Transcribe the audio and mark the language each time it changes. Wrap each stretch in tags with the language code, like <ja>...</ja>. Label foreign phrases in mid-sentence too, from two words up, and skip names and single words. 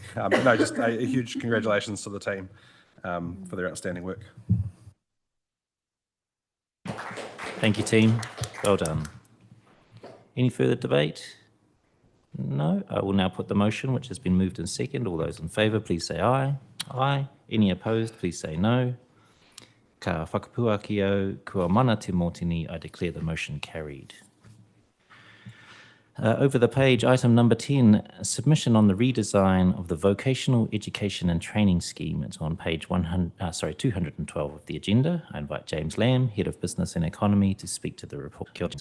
<en>But no, just a huge congratulations to the team for their outstanding work. Thank you, team. Well done. Any further debate? No. I will now put the motion, which has been moved in second. All those in favour, please say aye. Aye. Any opposed, please say no.</en> <mi>Ka whakapua ki au, kua mana te mōtini,</mi> <en>I declare the motion carried. Over the page, item number 10, submission on the redesign of the Vocational Education and Training Scheme. It's on page 212 of the agenda. I invite James Lamb, Head of Business and Economy, to speak to the report.</en>